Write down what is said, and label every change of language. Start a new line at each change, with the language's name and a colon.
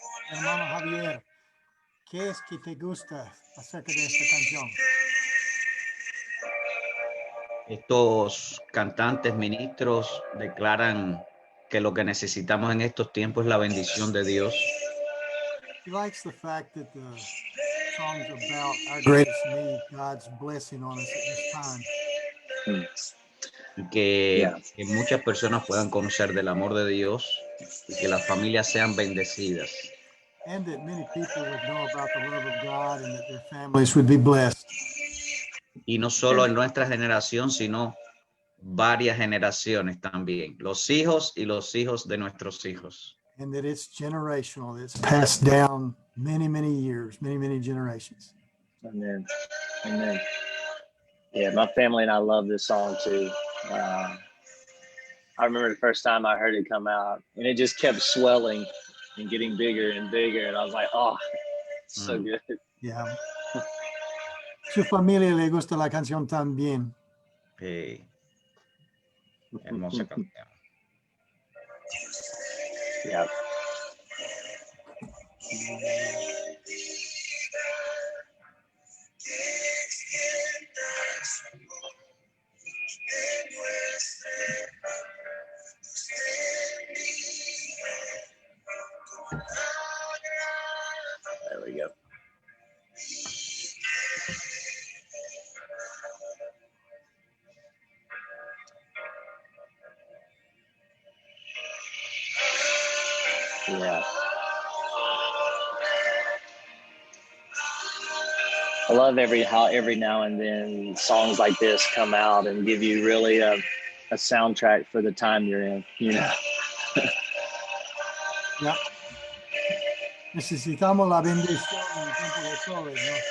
Spanish: Hermano Javier, ¿qué es que te gusta acerca de esta canción? Estos cantantes, ministros declaran que lo que necesitamos en estos tiempos es la bendición de Dios.
English: He likes the fact that the song's about our greatest need, God's blessing on us at this time.
Spanish: Y que muchas personas puedan conocer del amor de Dios y que las familias sean bendecidas.
English: And that many people would know about the love of God and that their families would be blessed.
Spanish: Y no solo en nuestra generación, sino varias generaciones también. Los hijos y los hijos de nuestros hijos.
English: And that it's generational. It's passed down many, many years, many, many generations. Amen. Amen. Yeah, my family and I love this song too. I remember the first time I heard it come out, and it just kept swelling and getting bigger and bigger. And I was like, oh, it's so good. Yeah.
Spanish: Su familia le gusta la canción también. Sí. Hermosa canción.
English: Yeah. There we go. Yeah. I love how every now and then songs like this come out and give you really a soundtrack for the time you're in, you know. Yeah.
Spanish: Necesitamos la bendición en el tiempo de COVID, ¿no?